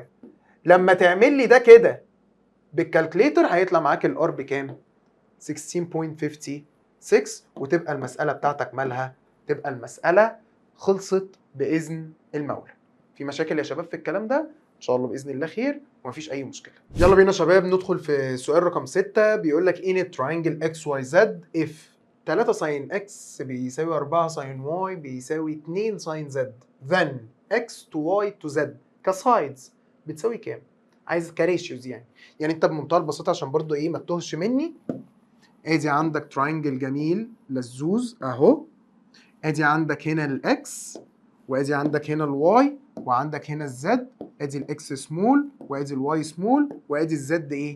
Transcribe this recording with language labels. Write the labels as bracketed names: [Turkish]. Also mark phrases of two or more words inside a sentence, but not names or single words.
[Arabic] لما تعمل لي ده كده بالكالكليتر هيطلع معاك الار بكام؟ 16.56. وتبقى المسألة بتاعتك مالها؟ تبقى المسألة خلصت بإذن المولى. في مشاكل يا شباب في الكلام ده؟ إن شاء الله بإذن الله خير ومفيش أي مشكلة. يلا بينا يا شباب ندخل في سؤال رقم 6. بيقول لك [English] in a triangle XYZ if 3 [Arabic] ساين x بيساوي 4 ساين y بيساوي 2 ساين z [English] then x to y to z [Arabic] كسايدز بتساوي كام؟ عايز كريشيوز يعني. يعني انت بمنتهى البساطه عشان برضو ايه ما تتوهش مني، ادي عندك تراينجل جميل لزوز اهو، ادي عندك هنا الاكس وادي عندك هنا الواي وعندك هنا الزد، ادي الاكس سمول وادي الواي سمول وادي الزد ايه؟